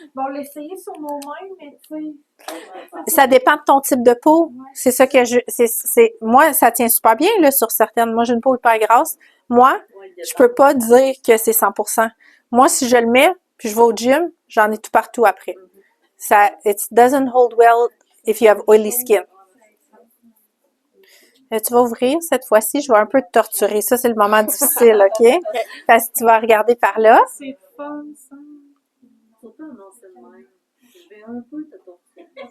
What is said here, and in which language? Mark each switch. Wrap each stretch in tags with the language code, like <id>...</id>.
<fr>Bon, on l'a essayé sur nos mains, mais tu sais. Ça dépend de ton type de peau. C'est ça que moi, ça tient super bien, là, sur certaines. Moi, j'ai une peau hyper grasse. Moi, je peux pas dire que c'est 100%. Moi, si je le mets, puis je vais au gym, j'en ai tout partout après.</fr> <en>Ça, it doesn't hold well if you have oily skin.</en> <fr>Tu vas ouvrir cette fois-ci, je vais un peu te torturer. Ça, c'est le moment difficile, OK? Parce que tu vas regarder par là. C'est fun, ça. Surtout un ancien même. Je vais un peu te torturer.</fr>